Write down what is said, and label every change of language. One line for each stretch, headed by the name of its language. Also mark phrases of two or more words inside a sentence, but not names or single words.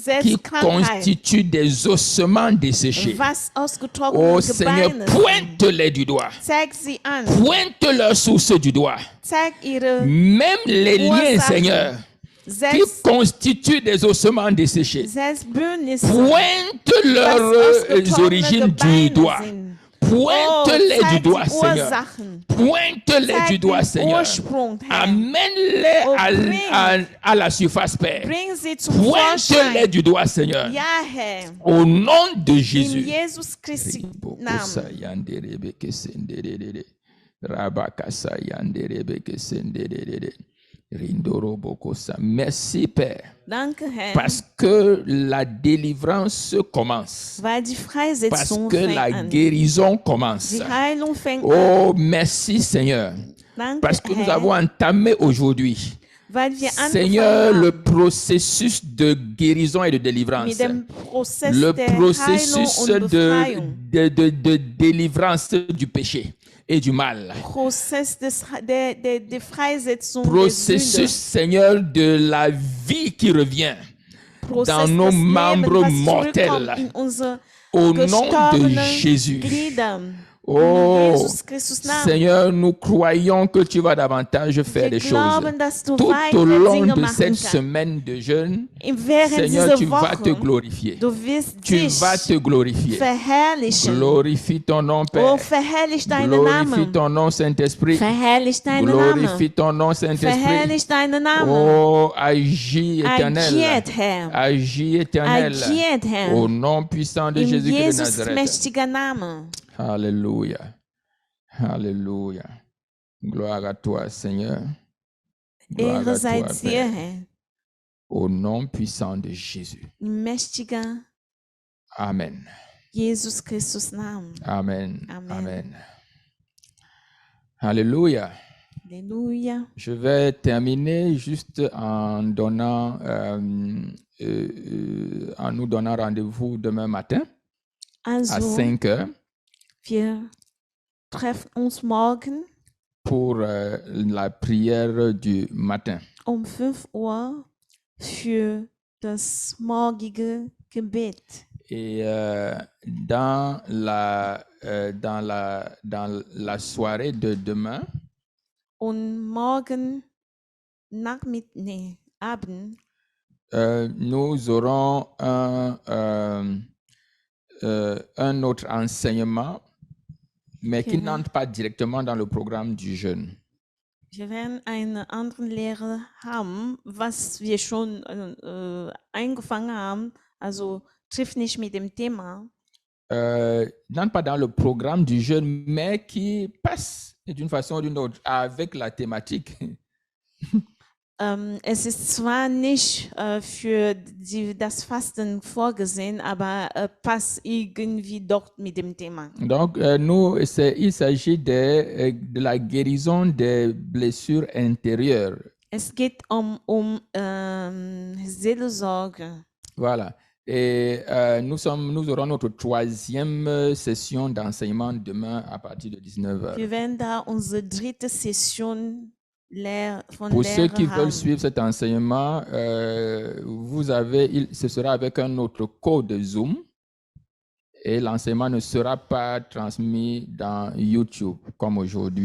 German: Selbst Krankheit,
French: constituent des ossements desséchés.
German: was Oh ausgetrocknete
French: Seigneur,
German: Gebeine,
French: pointe-les du doigt.
German: zeig sie an,
French: Pointe leur source du doigt.
German: zeig ihre
French: Même les liens,
German: Ursachen.
French: Seigneur,
German: Selbst,
French: constituent des ossements desséchés.
German: selbst Bündnisse,
French: Pointe
German: was
French: leurs
German: ausgetrocknete
French: origines du
German: Gebeine
French: doigt.
German: sind.
French: Pointe-les du
German: zeig
French: doigt,
German: die
French: Seigneur.
German: Ursachen.
French: Pointe-les
German: Zeig
French: du doigt,
German: den
French: Seigneur.
German: Ursprung, Herr.
French: Amène-les Oh, à la surface, Père.
German: Bring sie zum
French: Pointe-les
German: Vorschein.
French: du doigt, Seigneur.
German: Ja, Herr.
French: Au nom de
German: In
French: Jésus.
German: Jesus Christi Namen.
French: Merci, Père,
German: Danke, Herr.
French: parce que la délivrance commence,
German: Weil die
French: parce
German: Freisetzung
French: que
German: fängt
French: la
German: an.
French: guérison commence.
German: Die Heilung fängt an.
French: Oh, merci, Seigneur,
German: Danke,
French: parce que nous
German: Herr.
French: avons entamé aujourd'hui,
German: Weil wir
French: Seigneur,
German: angefangen
French: le
German: haben
French: processus de guérison et de délivrance.
German: mit dem Prozess
French: Le
German: der Heilung
French: processus
German: und Befreiung.
French: de délivrance du péché et du mal.
German: Prozess der Freisetzung der
French: Processus,
German: Sünde.
French: Seigneur, de la vie qui revient
German: Prozess
French: dans nos
German: des
French: membres
German: Lebens, was
French: mortels.
German: zurückkommt in unsere
French: Au nom de
German: gestorbenen
French: Jésus.
German: Glieder. Oh, In Jesus Christus Namen.
French: Seigneur, nous croyons que tu vas davantage faire
German: Wir
French: des choses.
German: glauben, dass du
French: Tout au
German: weitere
French: long
German: Dinge
French: de
German: machen
French: cette
German: kannst.
French: semaine de jeûne,
German: Während
French: Seigneur,
German: dieser
French: tu vas te
German: Woche,
French: glorifier.
German: du wirst
French: Tu
German: dich
French: vas te glorifier.
German: verherrlichen.
French: Glorifie ton nom, Oh, Père.
German: verherrlich deinen
French: Glorifie
German: Namen.
French: ton nom, Saint-Esprit.
German: Verherrlich deinen
French: Glorifie
German: Namen.
French: ton nom, Saint-Esprit.
German: Verherrlich deinen Namen.
French: Oh, agis éternel.
German: Agiert, Herr.
French: Agis éternel.
German: Agiert, Herr.
French: Au nom puissant de
German: In
French: Jésus de
German: Jesus
French: Nazareth.
German: mächtiger Name.
French: Alléluia. Alléluia. Gloire à toi, Seigneur. Gloire
German: Ehre
French: à
German: sei
French: toi,
German: dir,
French: Père.
German: Herr.
French: Au nom puissant de Jésus.
German: In mächtiger Amen. Jesus Christus Namen. Amen. Amen.
French: Amen. Alléluia.
German: Halleluja.
French: Je vais terminer juste en donnant, en nous donnant rendez-vous demain matin à
German: Also,
French: 5 heures
German: wir treffen uns morgen
French: pour la prière du matin.
German: um 5 Uhr für das morgige Gebet.
French: Et dans la soirée de demain,
German: Und morgen Abend
French: nous aurons un autre enseignement, mais qui
German: Genau.
French: n'entre pas directement dans le programme du jeûne.
German: wir werden eine andere Lehre haben, was wir schon eingefangen haben, also trifft nicht mit dem Thema,
French: N'entre pas dans le programme du jeûne, mais qui passe d'une façon ou d'une autre avec la thématique.
German: Es ist zwar nicht für das Fasten vorgesehen, aber passt irgendwie doch mit dem Thema.
French: Donc, il s'agit de la guérison des blessures intérieures.
German: Es geht um Seelsorge.
French: Voilà. Et nous aurons notre troisième session d'enseignement demain à partir de 19h.
German: Wir werden da unsere dritte Session von
French: Pour ceux
German: Lehre
French: qui veulent
German: haben.
French: suivre cet enseignement, ce sera avec un autre code Zoom et l'enseignement ne sera pas transmis dans YouTube comme aujourd'hui.